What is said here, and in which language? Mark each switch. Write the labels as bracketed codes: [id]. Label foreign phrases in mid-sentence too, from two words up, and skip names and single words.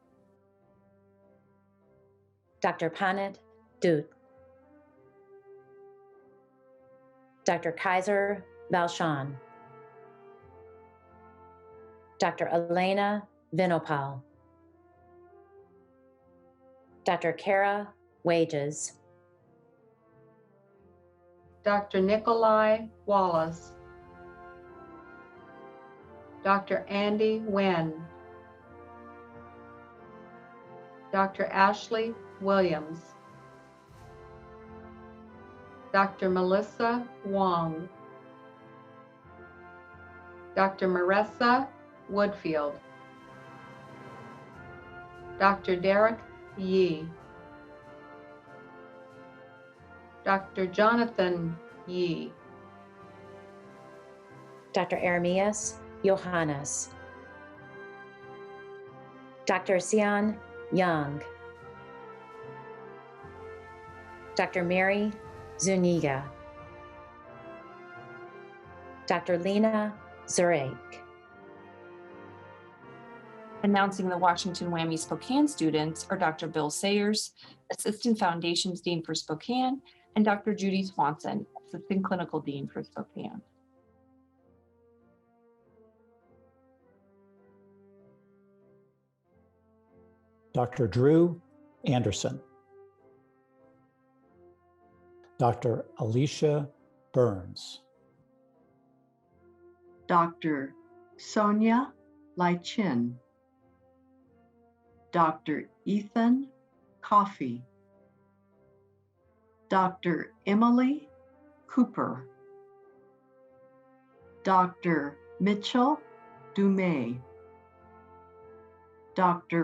[en] Dr. Panit Dut, Dr. Kaiser Valshan, Dr. Elena Vinopal, Dr. Kara Wages, Dr. Nikolai Wallace, Dr. Andy Nguyen, Dr. Ashley Williams, Dr. Melissa Wong, Dr. Marissa Woodfield, Dr. Derek Yee, Dr. Jonathan Yee, Dr. Ermias Johannes, Dr. Xian Yang, Dr. Mary Zuniga, Dr. Lena Zurek. Announcing the Washington WWAMI Spokane students are Dr. Bill Sayers, Assistant Foundations Dean for Spokane, and Dr. Judy Swanson, Assistant Clinical Dean for Spokane. Dr. Drew Anderson, Dr. Alicia Burns, Dr. Sonia Lychin, Dr. Ethan Coffey, Dr. Emily Cooper, Dr. Mitchell Dumais, Dr.